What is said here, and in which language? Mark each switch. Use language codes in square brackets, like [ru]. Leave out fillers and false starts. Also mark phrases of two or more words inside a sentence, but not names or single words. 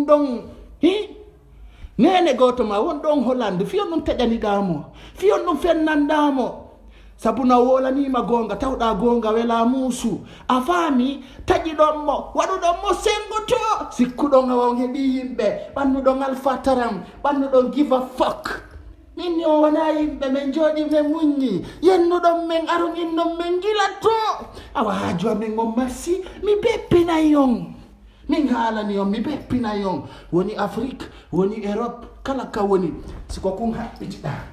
[ff] ɗon hi nene goto ma won ɗon hollande fiyon ɗum taƴaniɗamo fiyon ɗum fennanɗamo sabu no wolanima gonga tawɗa gonga wela muusu a faami taƴiɗonmo waɗuɗonmo sengoto sikkuɗon awa on heeɓi yimɓe ɓannuɗon alfataram ɓannuɗon [en] give a fuck [ff] minni o wona yimɓe men jooɗi men muññi yennuɗon men aron innon men gilatto awa haaju amen on merci mi beppinay on min haalani on mi beppinay on woni afrique woni europe kala ka woni siko kun haɓɓitiɗa